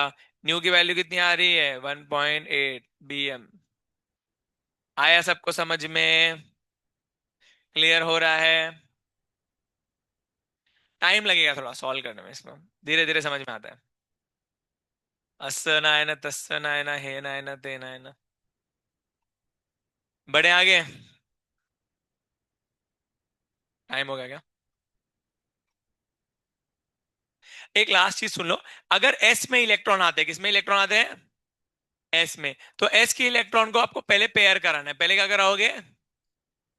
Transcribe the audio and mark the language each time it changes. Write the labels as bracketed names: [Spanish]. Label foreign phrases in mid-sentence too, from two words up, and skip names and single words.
[Hindi] न्यू की वैल्यू कितनी आ रही है? 1.8 bm। आया सबको समझ में? क्लियर हो रहा है? टाइम लगेगा थोड़ा सॉल्व करने में इसको, धीरे धीरे समझ में आता है। अस्य नायन तस्य नायन हे नायन ते नायन। बड़े आगे। टाइम हो गया क्या? एक लास्ट चीज सुन लो। अगर एस में इलेक्ट्रॉन आते हैं, किसमें इलेक्ट्रॉन आते हैं? एस में। तो एस के इलेक्ट्रॉन को आपको पहले पेयर कराना है, पहले क्या कराओगे?